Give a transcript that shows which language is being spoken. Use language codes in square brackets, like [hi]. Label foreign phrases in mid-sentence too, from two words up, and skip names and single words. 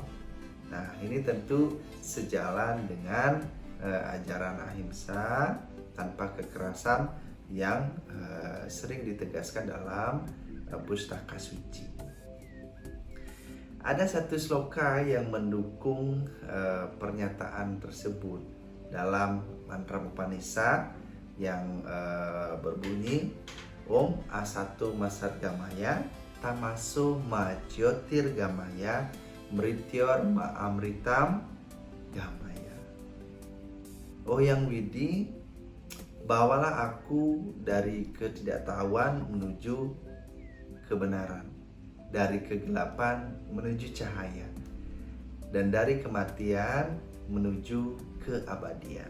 [id] Nah, ini tentu sejalan dengan ajaran ahimsa tanpa kekerasan yang sering ditegaskan dalam pustaka suci. Ada satu sloka yang mendukung pernyataan tersebut dalam mantra Upanishad yang berbunyi [sa] ॐ असतो मा सद्गमय तमसो मा ज्योतिर्गमय मृत्योर्मा अमृतं गमय. [id] Oh Yang Widi, bawalah aku dari ketidaktahuan menuju kebenaran, dari kegelapan menuju cahaya, dan dari kematian menuju keabadian.